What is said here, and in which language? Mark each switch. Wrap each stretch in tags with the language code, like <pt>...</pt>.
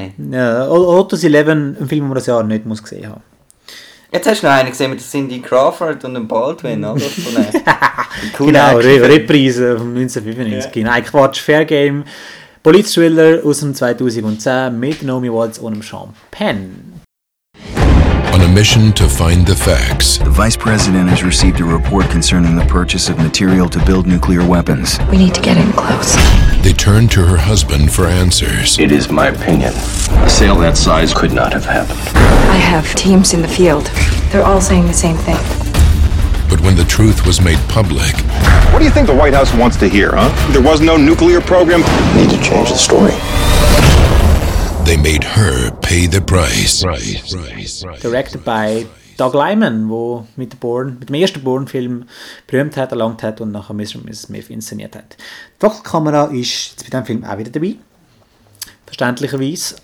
<de>Ja, Otto's Eleven, ein Film, den man das Jahr nicht muss gesehen haben. Jetzt hast du noch einen gesehen mit Cindy Crawford und dem Baldwin, oder? Genau, Reprise von 1995. Ja. Nein, Quatsch, Fair Game. Polizthriller aus dem 2010 mit Naomi Watts und Sean Penn.</de> <en>On a mission to find the facts. The Vice President has received a report concerning the purchase of material to build nuclear weapons. We need to get in close. They turn to her husband for answers. It is my opinion. A sale that size could not have happened. I have teams in the field. They're all saying the same thing. But when the truth was made public... What do you think the White House wants to hear, huh? There was no nuclear program. We need to change the story. They made her pay the price. Directed by</en> <de>Doug Liman, der mit dem ersten Bourne-Film berühmt hat, erlangt hat und nachher Mr. Mrs. Smith inszeniert hat. Die Wackelkamera ist jetzt bei diesem Film auch wieder dabei, verständlicherweise.</de>